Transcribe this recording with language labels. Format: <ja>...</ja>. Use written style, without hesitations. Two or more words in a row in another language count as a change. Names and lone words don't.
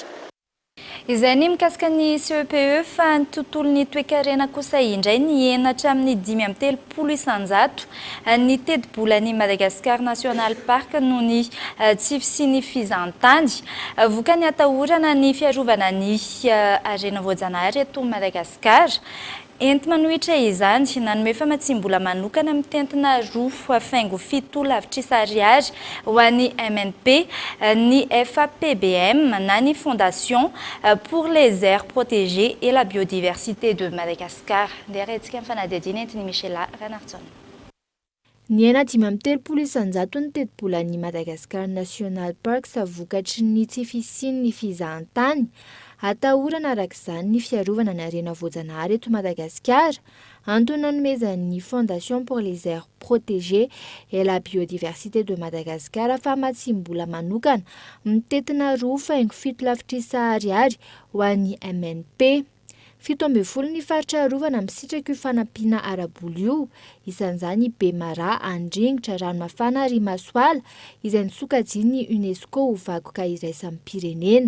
<mg>Izay ny mikasika ny CEPE fa ny tontolon'ny toe-karena kosa indray ny enatra amin'ny 5.30 isanjato ny teti-bolan'i Madagascar National Park noho ny tsy fisian'ny fizantany vokany atahorana ny fiarovana ny harena voajanahary eto Madagascar. Enti manohitra izany nanome famatsim-bola manokana mitentina roa afaingo 7 lavitrisa ariary ho an'ny MNP, ny FAPBM na ny Fondation pour les aires protégées et la biodiversité de Madagascar. Ndeharantsika mifanadihadiana entiny Michela Ranartson. Ny ena 5.30 isanjato ny teti-bolan'i Madagascar National Park sa vokatry ny tsy fisian'ny fizahantany atahorana arak'izany ny fiarovana ny harena voajanahary eto Madagasikara antony nanomezan'ny Fondation pour les aires protégées et la biodiversité de Madagascar famatsim-bola manokana mitentina 2.7 lavitrisa ariary ho an'ny MNP. 17 ny faritra arovana misitraka io fanampiana araboly io isan'izany i Bemara, Andringitra, Ranomafana ary Masoala izay nisokajian'ny UNESCO ho vakoka iraisam pirenena.</mg>